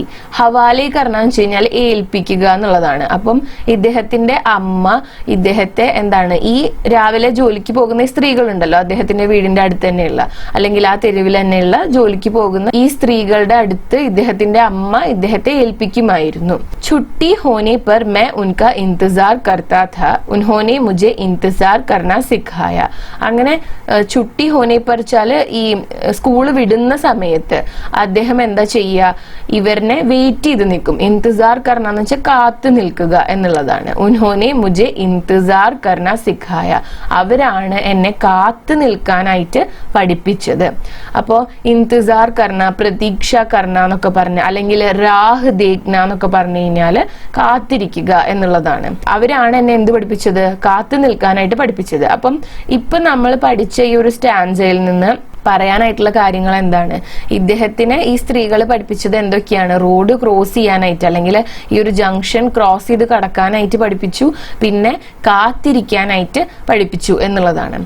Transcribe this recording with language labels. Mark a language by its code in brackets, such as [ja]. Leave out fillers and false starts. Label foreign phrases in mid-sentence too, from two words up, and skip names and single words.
[hi] हवाले करना [ml] വെച്ച് കഴിഞ്ഞാൽ ഏൽപ്പിക്കുക എന്നുള്ളതാണ്. അപ്പം ഇദ്ദേഹത്തിന്റെ അമ്മ ഇദ്ദേഹത്തെ എന്താണ്, ഈ രാവിലെ ജോലിക്ക് പോകുന്ന സ്ത്രീകളുണ്ടല്ലോ, അദ്ദേഹത്തിന്റെ വീടിന്റെ അടുത്ത് തന്നെയുള്ള, അല്ലെങ്കിൽ ആ തെരുവിൽ തന്നെയുള്ള ജോലിക്ക് പോകുന്ന ഈ സ്ത്രീകളുടെ അടുത്ത് ഇദ്ദേഹത്തിന്റെ അമ്മ ഇദ്ദേഹത്തെ ഏൽപ്പിക്കുമായിരുന്നു. [hi] छुट्टी होने पर मैं उनका इंतजार करता था, उन्होंने मुझे इंतजार करना सिखाया. [ml] അങ്ങനെ [hi] छुट्टी होने पर [ml] വെച്ചാൽ ഈ സ്കൂള് വിടുന്ന സമയത്ത് അദ്ദേഹം എന്താ ചെയ്യുക, ഇവരിനെ വെയിറ്റ് ചെയ്ത് നിൽക്കും. [hi] इंतजार करना [ml] എന്ന് വെച്ചാൽ കാത്തു നിൽക്കുക എന്നുള്ളതാണ്. [hi] उन्होंने मुझे इंतजार करना सिखाया, [ml] അവരാണ് എന്നെ കാത്തു നിൽക്കാനായിട്ട് പഠിപ്പിച്ചത്. [hi] അപ്പോ इंतजार करना, प्रतीक्षा करना [ml] എന്നൊക്കെ പറഞ്ഞ, അല്ലെങ്കിൽ [hi] राह देखना [ml] എന്നൊക്കെ പറഞ്ഞു കഴിഞ്ഞാല് കാത്തിരിക്കുക എന്നുള്ളതാണ്. അവരാണ് എന്നെ എന്ത് പഠിപ്പിച്ചത്, കാത്തു നിൽക്കാനായിട്ട് പഠിപ്പിച്ചത്. അപ്പം ഇപ്പൊ നമ്മൾ പഠിച്ച ഈ ഒരു സ്റ്റാൻസയിൽ നിന്ന് പറയാനായിട്ടുള്ള കാര്യങ്ങൾ എന്താണ്, ഇദ്ദേഹത്തിന് ഈ സ്ത്രീകൾ പഠിപ്പിച്ചത് എന്തൊക്കെയാണ്, [en] road cross [ml] ചെയ്യാനായിട്ട്, അല്ലെങ്കിൽ ഈ ഒരു [en] junction cross [ml] ചെയ്ത് കടക്കാനായിട്ട് പഠിപ്പിച്ചു, പിന്നെ കാത്തിരിക്കാനായിട്ട് പഠിപ്പിച്ചു എന്നുള്ളതാണ്.